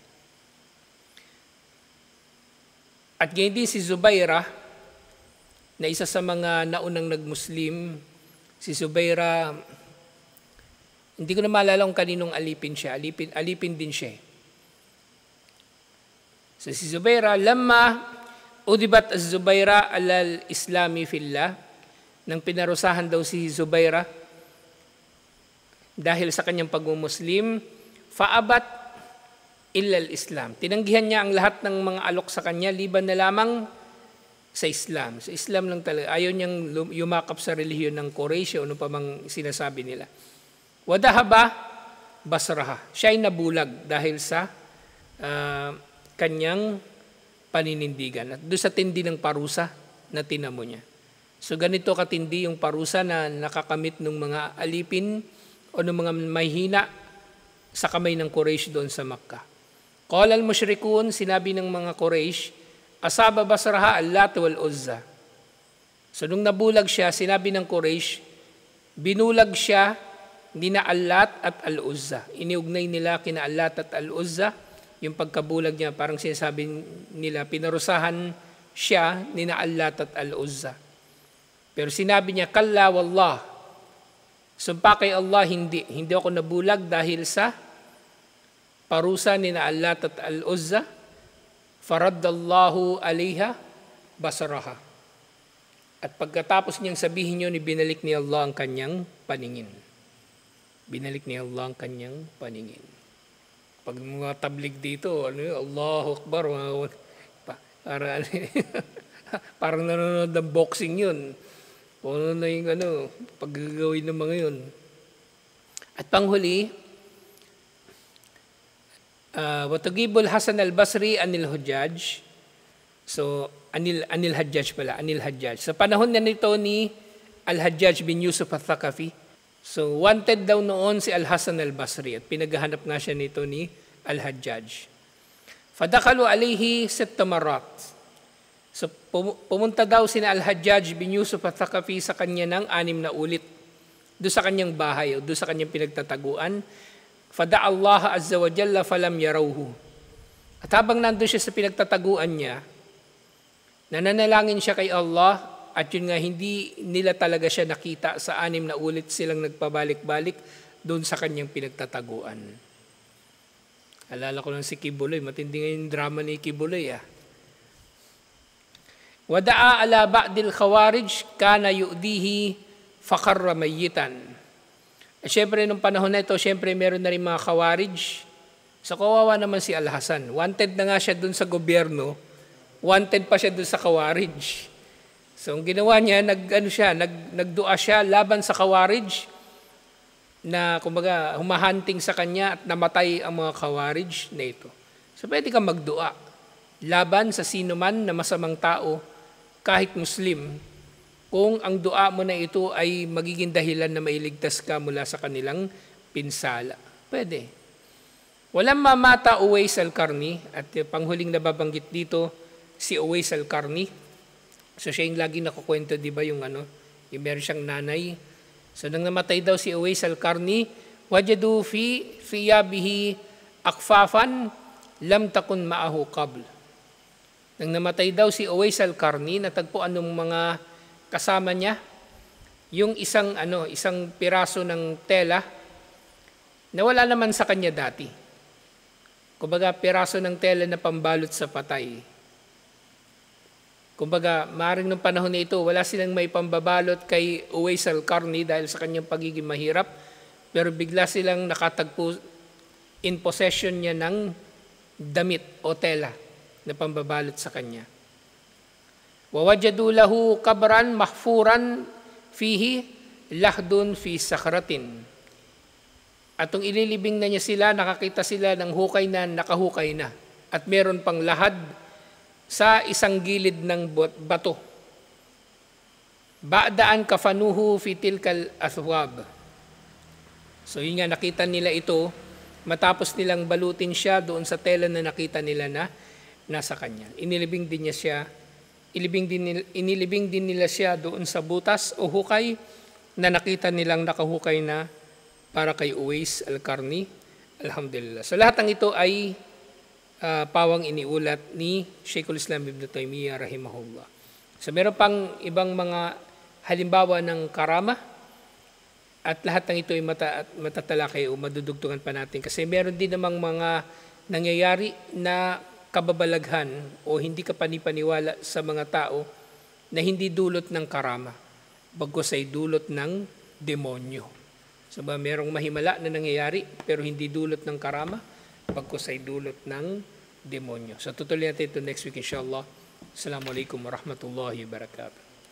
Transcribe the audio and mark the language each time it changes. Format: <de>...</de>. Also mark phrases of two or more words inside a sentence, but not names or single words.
<tl>At ganyan din si Zubaira, na isa sa mga naunang nag-Muslim. Si Zubaira, hindi ko na maalala kung kaninong alipin siya. Alipin din siya. So si Zubaira,</tl> <ar>لما عذبت الزبيرة على الإسلام في الله,</ar> <tl>nang pinarusahan daw si Zubaira dahil sa kanyang pag-muslim,</tl> <ar>فأبت إلا الإسلام.</ar> <tl>Tinanggihan niya ang lahat ng mga alok sa kanya, liban na lamang sa Islam. Sa Islam lang talaga. Ayaw niyang yumakap sa relihiyon ng Quraysh o ano pa mang sinasabi nila.</tl> <ar>وذهب بصرها.</ar> <tl>Siya ay nabulag dahil sa kanyang paninindigan. At doon sa tindi ng parusa na tinamo niya. So ganito katindi yung parusa na nakakamit ng mga alipin o ng mga mahina sa kamay ng Quraysh doon sa Makkah.</tl> <ar>قال المشركون,</ar> <tl>sinabi ng mga Quraysh,</tl> <ar>أصاب بصرها اللات والعزى.</ar> <tl>So nung nabulag siya, sinabi ng Quraysh, binulag siya ni na Al-Lat at Al-Uzza. Iniugnay nila kina Al-Lat at Al-Uzza, yung pagkabulag niya, parang sinasabi nila, pinarusahan siya ni na Al-Lat at Al-Uzza. Pero sinabi niya,</tl> <ar>كلا والله,</ar> <tl>sumpa kay Allah, hindi ako nabulag dahil sa parusa ni na Al-Lat at Al-Uzza,</tl> <ar>فرد الله عليها بصرها.</ar> <tl>At pagkatapos niyang sabihin yun, binalik ni Allah ang kanyang paningin. Binalik ni Allah ang kanyang paningin. Pag mga tablig dito,</tl> <ar>الله أكبر,</ar> <tl>parang nanonood ng boxing yun. O ano na yung paggagawin ng mga yun. At panghuli,</tl> <ar>وتغيب الحسن البصري عن الحجاج.</ar> <tl>So,</tl> <ar>عن الحجاج</ar> <tl>pala,</tl> <ar>عن الحجاج.</ar> <tl>Sa panahon na nito ni Al-Hajjaj bin Yusuf al-Thaqafi, so wanted daw noon si Al-Hasan al-Basri at pinaghahanap nga siya nito ni Al-Hajjaj.</tl> <ar>فدخلوا عليه 7 مرات.</ar> <tl>So pumunta daw si Al-Hajjaj bin Yusuf al-Thaqafi sa kanya ng 6 na ulit doon sa kanyang bahay o doon sa kanyang pinagtataguan.</tl> <ar>فدعا الله عز وجل فلم يروه.</ar> <tl>At habang nandun siya sa pinagtataguan niya, nananalangin siya kay Allah at yun nga hindi nila talaga siya nakita sa 6 na ulit silang nagpabalik-balik doon sa kanyang pinagtataguan. Alala ko lang si Kibuloy, matindi nga yung drama ni Kibuloy .</tl> <ar>ودعا على بعض الخوارج كان يؤذيه فخر ميتا.</ar> <tl>At syempre, nung panahon na ito, syempre meron na rin mga Khawarij. So kawawa naman si Al-Hasan. Wanted na nga siya dun sa gobyerno, wanted pa siya dun sa Khawarij. So ang ginawa niya, nagdua siya laban sa Khawarij na kumbaga humahanting sa kanya at namatay ang mga Khawarij na ito. So pwede kang magdua laban sa sino man na masamang tao, kahit Muslim, kung ang dua mo na ito ay magiging dahilan na mailigtas ka mula sa kanilang pinsala. Pwede. Walang mamata Uwais al-Qarni, at panghuling nababanggit dito, si Uwais al-Qarni. So siya yung lagi nakukwento, di ba, yung meron siyang nanay. So nang namatay daw si Uwais al-Qarni,</tl> <ar>وجدوا في ثيابه أكفانا لم تكن معه قبل.</ar> <tl>Nang namatay daw si Uwais al-Qarni, natagpuan ng mga kasama niya yung isang piraso ng tela na wala naman sa kanya dati. Kumbaga, piraso ng tela na pambalot sa patay. Kumbaga, maaaring nung panahon na ito, wala silang may pambabalot kay Uwais al-Qarni dahil sa kanyang pagiging mahirap, pero bigla silang nakatagpo</tl> <en>in possession</en> <tl>niya ng damit o tela na pambabalot sa kanya.</tl> <ar>ووجدوا له قبرا محفورا فيه لحد في صخرة.</ar> <tl>At nung ililibing na niya sila, nakakita sila ng hukay na nakahukay na. At meron pang lahad sa isang gilid ng bato.</tl> <ar>بعدما كفنوه في تلك الأثواب.</ar> <tl>So yun nga, nakita nila ito, matapos nilang balutin siya doon sa tela na nakita nila na nasa kanya. Inilibing din nila siya doon sa butas o hukay na nakita nilang nakahukay na para kay Uwais al-Qarni. Alhamdulillah. So lahat ng ito ay pawang iniulat ni Sheikhul Islam Ibn Taymiyyah rahimahullah. So meron pang ibang mga halimbawa ng karama, at lahat ng ito ay matatalakay o madudugtungan pa natin kasi meron din namang mga nangyayari na kababalaghan o hindi ka panipaniwala sa mga tao na hindi dulot ng karama, bagkus ay dulot ng demonyo. So ba merong mahimala na nangyayari pero hindi dulot ng karama, bagkus ay dulot ng demonyo. So tutuloy natin ito</tl> <en>next week</en> <tl>inshallah.</tl> <ar>السلام عليكم ورحمة الله وبركاته.</ar>